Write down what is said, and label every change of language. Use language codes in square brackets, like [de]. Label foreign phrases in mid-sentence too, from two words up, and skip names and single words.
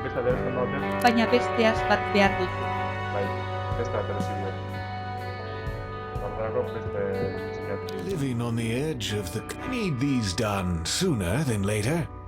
[eu] Baina beste bat behar duzu. Bai, ez da, [en] Living on the edge of the... I need these done sooner than later.